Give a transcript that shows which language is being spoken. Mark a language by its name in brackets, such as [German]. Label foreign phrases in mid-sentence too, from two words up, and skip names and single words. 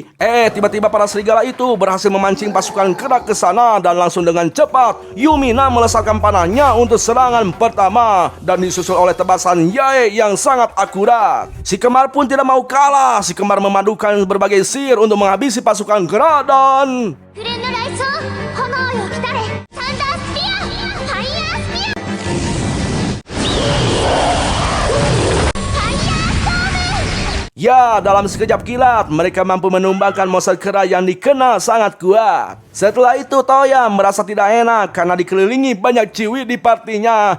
[Indonesian] Tiba-tiba para serigala itu berhasil memancing pasukan kera ke sana dan langsung dengan cepat Yumina melesatkan panahnya untuk serangan pertama dan disusul oleh tebasan Yae yang sangat akurat. Si kembar pun tidak mau kalah. Si kembar memadukan berbagai sihir untuk menghabisi pasukan kera dan [Japanese] フレンドライソー、炎よ来たれ、サンダースピア、ファイヤースピア。 [Indonesian] Ya, dalam sekejap kilat, mereka mampu menumbangkan monster kera yang dikenal sangat kuat. Setelah itu, Toya merasa tidak enak karena dikelilingi banyak ciwi di partinya.